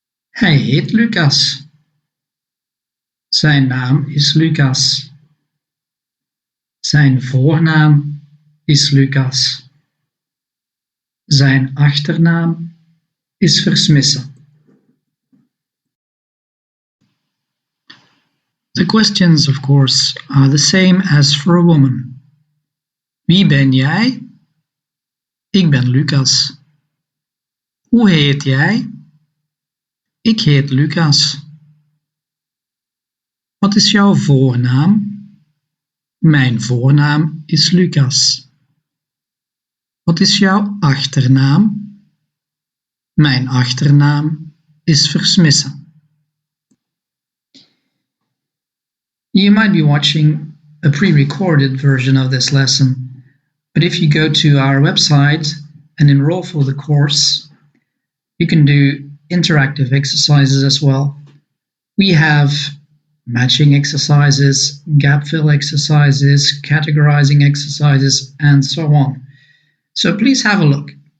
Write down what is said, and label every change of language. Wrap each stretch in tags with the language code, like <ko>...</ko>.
<nl>Hij heet Lucas. Zijn naam is Lucas. Zijn voornaam is Lucas. Zijn achternaam is Versmissen.</nl> <en>The questions, of course, are the same as for a woman.</en> <nl>Wie ben jij? Ik ben Lucas. Hoe heet jij? Ik heet Lucas. Wat is jouw voornaam? Mijn voornaam is Lucas. Wat is jouw achternaam? Mijn achternaam is Versmissen.</nl> <en>You might be watching a pre-recorded version of this lesson, but if you go to our website and enroll for the course, you can do interactive exercises as well. We have matching exercises, gap fill exercises, categorizing exercises, and so on. So please have a look.</en>